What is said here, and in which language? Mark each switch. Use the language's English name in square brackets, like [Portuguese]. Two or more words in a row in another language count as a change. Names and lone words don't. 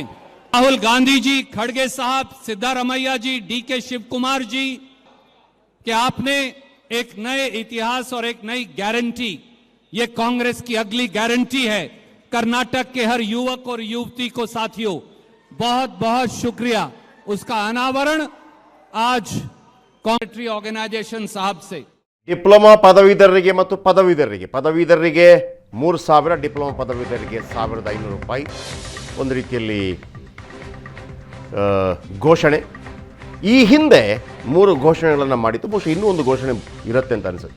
[Hindi] राहुल गांधी जी, खड़गे साहब, सिद्धारमैया जी, DK शिव कुमार जी, कि आपने एक नए इतिहास और एक नई गारंटी, ये कांग्रेस की अगली गारंटी है. कर्नाटक के हर युवक और युवती को साथियों बहुत बहुत शुक्रिया. उसका अनावरण आज कांग्रेस ऑर्गेनाइजेशन साहब से. [Kannada] ಡಿಪ್ಲೊಮಾ ಪದವೀಧರರಿಗೆ ಮತ್ತು ಪದವೀಧರರಿಗೆ 3,000, ಡಿಪ್ಲೊಮಾ ಪದವೀಧರರಿಗೆ 1,500 ರೂಪಾಯಿ. ಒಂದು ರೀತಿಯಲ್ಲಿ ಘೋಷಣೆ. ಈ ಹಿಂದೆ 3 ಘೋಷಣೆಗಳನ್ನು ಮಾಡಿತ್ತು. ಬಹುಶಃ ಇನ್ನೂ ಒಂದು ಘೋಷಣೆ ಇರುತ್ತೆ ಅಂತ ಅನಿಸುತ್ತೆ.